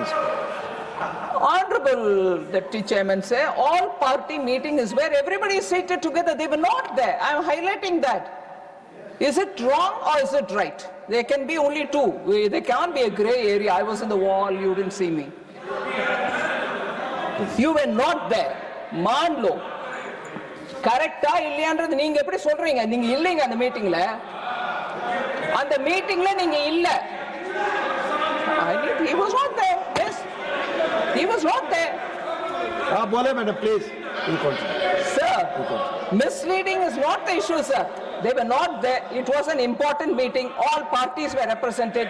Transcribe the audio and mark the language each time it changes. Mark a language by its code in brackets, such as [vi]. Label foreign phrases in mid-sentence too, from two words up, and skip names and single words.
[en] Honorable Deputy Chairman say all-party meeting is where everybody is seated together. They were not there. I am highlighting that. Is it wrong or is it right? There can be only two. There can't be a grey area. I was in the wall, you didn't see me. You were not there. [hi] मान लो [ta] கரெக்டா இல்லையான்றது நீங்க எப்படி சொல்றீங்க? நீங்க இல்லைங்க அந்த மீட்டிங்ல. அந்த மீட்டிங்ல நீங்க இல்ல. [en] He was not there. Yes. He was not there. बोले madam, please. Sir, misleading is not the issue, sir. They were not there. It was an important meeting. All parties were represented.